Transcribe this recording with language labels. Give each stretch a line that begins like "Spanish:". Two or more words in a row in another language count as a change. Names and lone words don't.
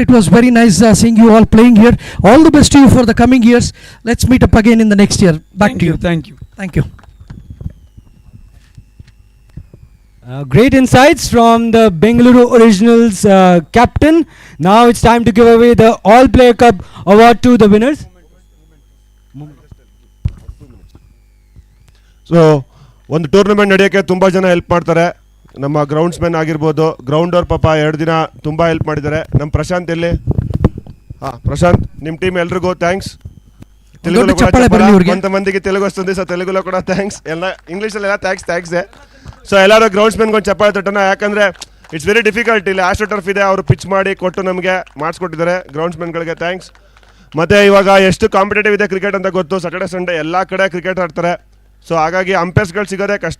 English: It was very nice seeing you all playing here. All the best to you for the coming years. Let's meet up again in the next year. Back to you. Thank you. Thank you. Great insights from the Bengaluru Originals captain. Now it's time to give away the All Player Cup award to the winners.
Kannada: ಸೊ ಒಂದು ಟೂರ್ನಮೆಂಟ್ ನಡೆಯೋಕ್ಕೆ ತುಂಬ ಜನ ಹೆಲ್ಪ್ ಮಾಡ್ತಾರೆ. ನಮ್ಮ ಗ್ರೌಂಡ್ಸ್ಮನ್ ಆಗಿರ್ಬೋದು, ಗ್ರೌಂಡವ್ರ ಪಾಪ 2 ದಿನ ತುಂಬ ಹೆಲ್ಪ್ ಮಾಡಿದ್ದಾರೆ. ನಮ್ಮ ಪ್ರಶಾಂತ್ ಎಲ್ಲಿ? ಪ್ರಶಾಂತ್, ನಿಮ್ಮ ಟೀಮ್ ಎಲ್ರಿಗೂ ಥ್ಯಾಂಕ್ಸ್.
Telugu: తెలుగులో కొంతమందికి తెలుగు వస్తుంది, సో తెలుగులో కూడా థ్యాంక్స్.
Kannada: ಎಲ್ಲ ಇಂಗ್ಲೀಷಲ್ಲಿ ಎಲ್ಲ ಥ್ಯಾಂಕ್ಸೇ. ಸೊ ಎಲ್ಲರೂ ಗ್ರೌಂಡ್ಸ್ಮನ್ಗೆ ಒಂದು ಚಪ್ಪಾಳೆ ತಟ್ಟೋಣ, ಯಾಕಂದರೆ
English: it's very difficult.
Kannada: ಇಲ್ಲಿ ಆಸ್ಟ್ರೋ ಟರ್ಫ್ ಇದೆ, ಅವರು ಪಿಚ್ ಮಾಡಿ ಕೊಟ್ಟು ನಮಗೆ ಮಾಡಿಸ್ಕೊಟ್ಟಿದ್ದಾರೆ. ಗ್ರೌಂಡ್ಸ್ಮನ್ಗಳಿಗೆ ಥ್ಯಾಂಕ್ಸ್. ಮತ್ತು ಇವಾಗ ಎಷ್ಟು ಕಾಂಪಿಟೇಟಿವ್ ಇದೆ ಕ್ರಿಕೆಟ್ ಅಂತ ಗೊತ್ತು.
English: Saturday Sunday
Kannada: ಎಲ್ಲ ಕಡೆ ಕ್ರಿಕೆಟ್ ಆಡ್ತಾರೆ. ಸೊ ಹಾಗಾಗಿ ಅಂಪೈರ್ಸ್ಗಳು ಸಿಗೋದೇ ಕಷ್ಟ.